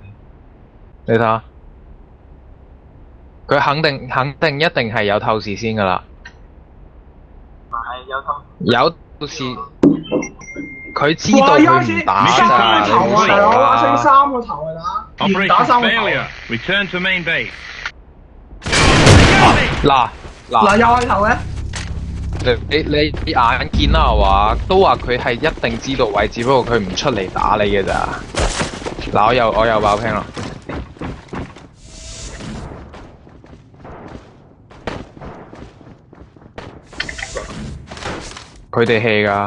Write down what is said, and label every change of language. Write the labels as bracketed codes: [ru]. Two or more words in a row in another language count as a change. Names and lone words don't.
[yue] 你睇下，佢肯定一定係有透視先㗎啦。有透視。佢知道佢唔打㗎，你唔好傻啦。升3個頭啊打，連打3個頭。 [en] Return to main base。 [yue] 嗱又係頭嘅。你眼見啦係嘛？都話佢係一定知道位置，不過佢唔出嚟打你嘅咋。嗱，我又爆屏啦。佢哋 hea 㗎。